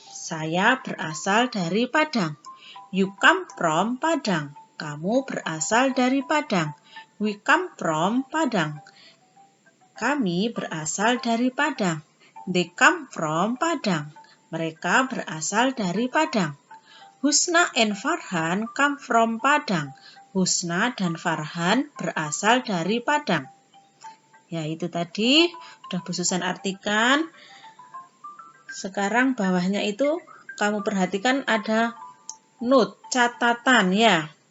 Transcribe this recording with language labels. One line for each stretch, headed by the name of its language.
Indonesian: Saya berasal dari Padang.
English: You come from Padang.
Indonesian: Kamu berasal dari Padang.
English: We come from Padang.
Indonesian: Kami berasal dari Padang.
English: They come from Padang.
Indonesian: Mereka berasal dari Padang.
English: Husna and Farhan come from Padang.
Indonesian: Husna dan Farhan berasal dari Padang. Ya, itu tadi sudah Bu Susan artikan. Sekarang bawahnya itu kamu perhatikan ada note, catatan ya.